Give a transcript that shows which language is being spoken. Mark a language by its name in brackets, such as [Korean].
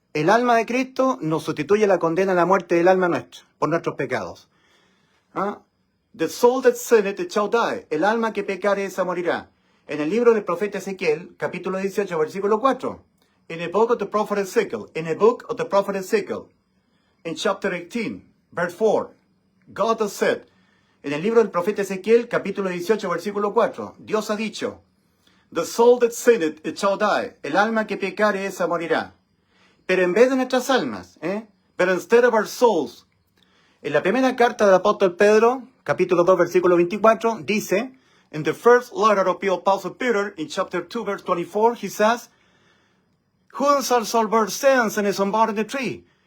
[Spanish] El alma de Cristo nos sustituye la condena a la muerte del alma nuestra, por nuestros pecados. [English] The soul that sinneth it shall die. [Spanish] El alma que pecare esa morirá. En el libro del profeta Ezequiel, capítulo 18, versículo 4. [English] In the book of the prophet Ezekiel. In the book of the prophet Ezekiel. In chapter 18, verse 4. God has said. [Spanish] En el libro del profeta Ezequiel, capítulo 18, versículo 4. Dios ha dicho. [English] The soul that sinneth it shall die. [Spanish] El alma que pecare esa morirá. Pero en vez de nuestras almas, [English] but instead of our souls, [Spanish] en la primera carta del apóstol Pedro, capítulo 2, versículo 24, dice, [English] in the first letter of the apostle Peter, in chapter 2, verse 24, he says, who shall bear sins in his own body in the tree?